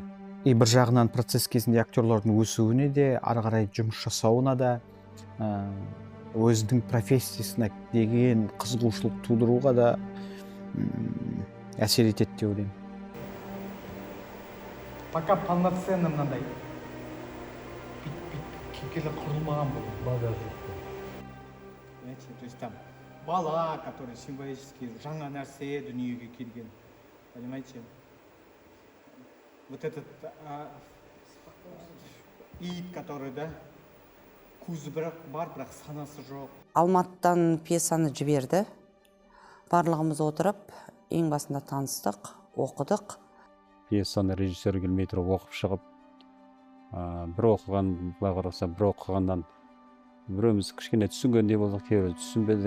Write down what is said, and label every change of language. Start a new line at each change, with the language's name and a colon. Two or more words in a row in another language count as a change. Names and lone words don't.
Kazakh: И бір жағынан процесс кезінде актерлардың өсуіне де, ары қарай жұмыс жасауына да, өзінің профессиясына деген қызығушылық тудыруға да әсер етеді деп ойлаймын.
Russian: Пока полноценно
Kazakh: мынандай кейіпкерлер құрылмаған бұл. Багаж жоқ.
Russian: То есть там
Kazakh: бала,
Russian: который символически
Kazakh: жаңа нәрсе дүниеге келген.
Russian: Понимаете? Вот этот ит, который,
Kazakh: да, көзі бар, бірақ санасы жоқ. Алматыдан пьесаны жіберді. Барлығымыз отырып, ең басында таныстық, оқыдық. Пьесаны режиссер келмей тұрып оқып шығып, бір оқыған, бағараса бір оқығаннан біреуміз кішкене түсінгендей болдық, кейбір түсінбедік.